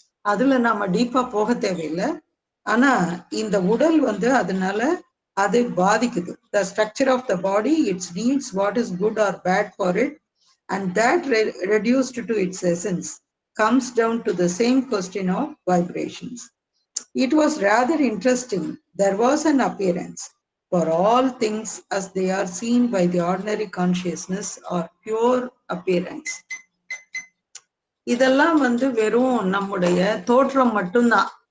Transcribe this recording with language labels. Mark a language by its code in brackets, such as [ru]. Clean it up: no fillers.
[ta] அதுல நாம டீப்பா போக தேவையில்லை. ஆனா இந்த உடல் வந்து அதனால அது பாதிக்குது. [en] The structure of the body, its needs, what is good or bad for it, and that reduced to its essence comes down to the same question of vibrations. It was rather interesting. There was an appearance for all things as they are seen by the ordinary consciousness or pure appearance. [ta] இதெல்லாம் வந்து வெறும் நம்முடைய தோற்றம் மட்டும்தான்.